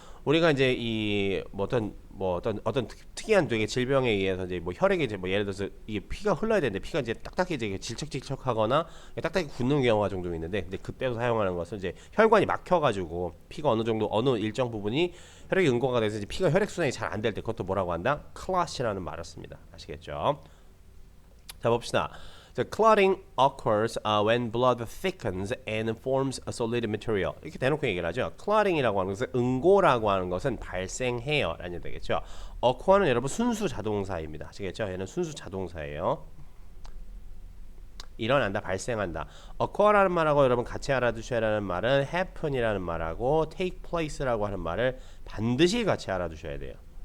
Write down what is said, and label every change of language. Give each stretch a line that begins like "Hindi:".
Korean: 우리가 이제 이 어떤 특이한 되게 질병에 의해서 이제 뭐 혈액이 이제 뭐 예를 들어서 이게 피가 흘러야 되는데 피가 이제 딱딱히 이제 질척질척하거나 딱딱히 굳는 경우가 종종 있는데 근데 그때도 사용하는 것은 이제 혈관이 막혀가지고 피가 어느 일정 부분이 혈액이 응고가 돼서 이제 피가 혈액 순환이 잘 안 될 때 그것도 뭐라고 한다? clot이라는 말을 씁니다. 아시겠죠? 자, 봅시다.
English: The clotting occurs when blood thickens and forms a solid material.
Korean: 이렇게 대놓고 얘기를 하죠. clotting이라고 하는 것은 응고라고 하는 것은 발생해요 라는 얘기 되겠죠. occur는 여러분 순수 자동사입니다. 아시겠죠? 얘는 순수 자동사예요. 일어난다, 발생한다. occur라는 말하고 여러분 같이 알아두셔야 하는 말은 happen이라는 말하고
English: take place
Korean: 라고 하는 말을 반드시 같이 알아두셔야 돼요.